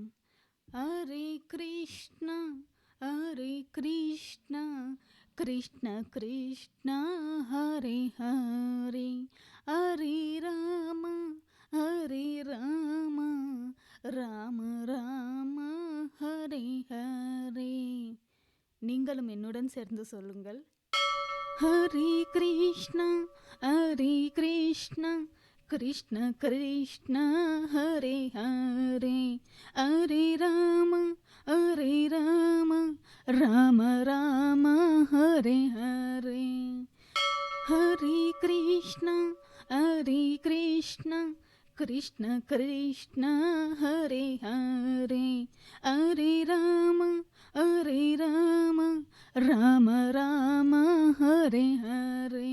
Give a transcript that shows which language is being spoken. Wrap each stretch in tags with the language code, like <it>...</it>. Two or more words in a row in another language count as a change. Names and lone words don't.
<ta>ஹரே கிருஷ்ணா ஹரே கிருஷ்ணா கிருஷ்ண கிருஷ்ணா ஹரே ஹரே ஹரே ராம ஹரே ராம ராம ராம ஹரே ஹரே. நீங்களும் என்னுடன் சேர்ந்து சொல்லுங்கள். ஹரே கிருஷ்ணா கிருஷ்ண கிருஷ்ண ஹரே ஹரே ஹரே ராம ராம ராம ஹரே ஹரே. ஹரே கிருஷ்ணா கிருஷ்ண கிருஷ்ண ஹரே ஹரே ஹரே ராம ராம ராம ஹரே ஹரே.</ta>